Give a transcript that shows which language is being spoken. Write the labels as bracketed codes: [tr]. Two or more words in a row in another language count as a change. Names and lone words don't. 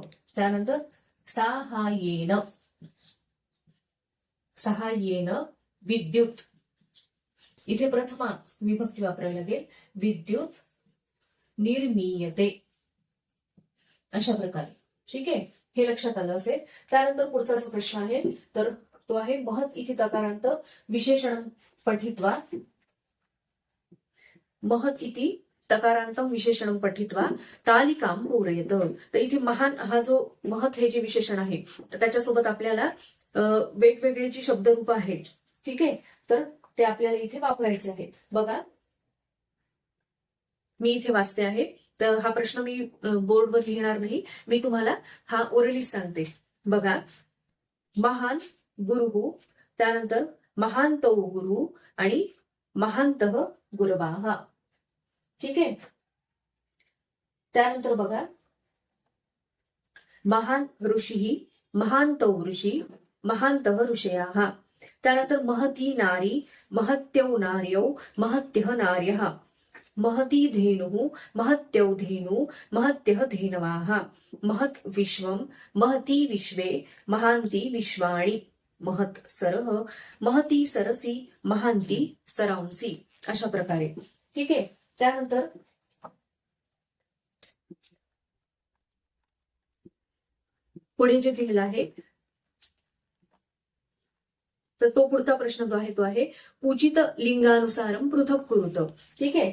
[mr] त्यानंतर [sa] सहाय्येन, सहाय्येन विद्युत, [mr] इथे प्रथमा विभक्ती वापरावी लागेल [sa] विद्युत निर्मीयते, [mr] अशा प्रकारे. ठीक आहे. हे लक्षात आलं असेल. त्यानंतर पुढचा जो प्रश्न आहे तर तो आहे [sa] महत् इति तकारांत विशेषण पठित्वा. महत् इति तकारांत विशेषण पठित्वा तालिकां पूरयत. [mr] तर इथे महान हा जो महत् हे जे विशेषण आहे तर त्याच्यासोबत आपल्याला वेगवेगळे जी शब्दरूप आहेत. ठीक आहे. तर ते आपल्याला इथे वापरायचे आहेत. बघा मी इथे वाचते आहे, तर हा प्रश्न मी बोर्डवर लिहिणार नाही, मी तुम्हाला हा ओरलीच सांगते. [sa] बघा महान गुरु, त्यानंतर महांतौ गुरु आणि महांतः गुरवाः. [mr] ठीक आहे. त्यानंतर बघा [sa] महान ऋषी, महांतौ ऋषी, महांतः ऋषयाः. त्यानंतर महती नारी, महत्यौ नार्यौ, महत्यः नार्यः. महती धेनुः, महत्यौ धेनु, महत्यः धेनवाः. महत् विश्वं, महती विश्वे, महांती विश्वाणि. महत् सरः, महती सरसी, महांती सरांसी. [mr] अशा प्रकारे. ठीक आहे. त्यानंतर पुढे जे दिलेलं आहे तर तो पुढचा प्रश्न जो आहे तो आहे [sa] पूजित लिंगानुसारम पृथक कुरुत. [mr] ठीक आहे.